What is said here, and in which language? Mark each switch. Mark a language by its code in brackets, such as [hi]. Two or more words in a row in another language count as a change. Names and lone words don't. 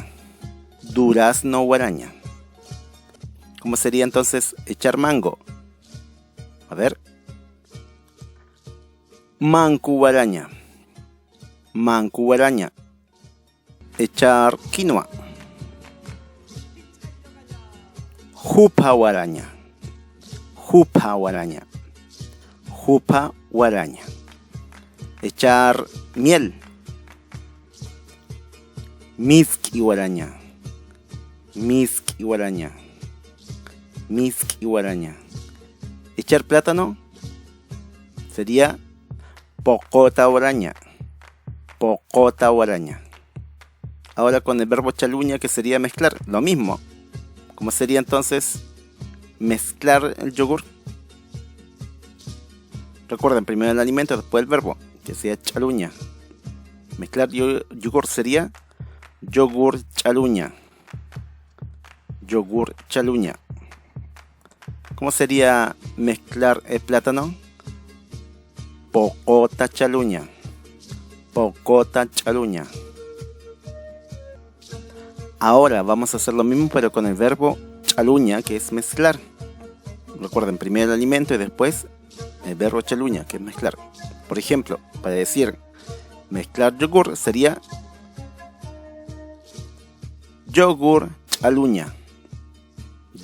[ay] Durazno guaraña. [es] ¿Cómo sería entonces echar mango? A ver. [ay] Mancu guaraña. Mancu guaraña. [es] Echar quinoa. [ay] Jupa guaraña. Jupa guaraña. Jupa guaraña. [es] Echar miel. [ay] Miski guaraña. Miski guaraña. Miski guaraña. [es] Echar plátano sería [ay] pocota guaraña. Pocota guaraña. [es] Ahora con el verbo chaluña, que sería mezclar, lo mismo. ¿Cómo sería entonces mezclar el yogur? Recuerden, primero el alimento, después el verbo, que sería chaluña. Mezclar yogur sería [ay] yogur chaluña. Yogur chaluña. [es] ¿Cómo sería mezclar el plátano? [ay] Pocota chaluña. Pocota chaluña. [es] Ahora vamos a hacer lo mismo, pero con el verbo chaluña, que es mezclar. Recuerden, primero el alimento y después el verbo chaluña, que es mezclar. Por ejemplo, para decir mezclar yogur sería [ay] yogur chaluña.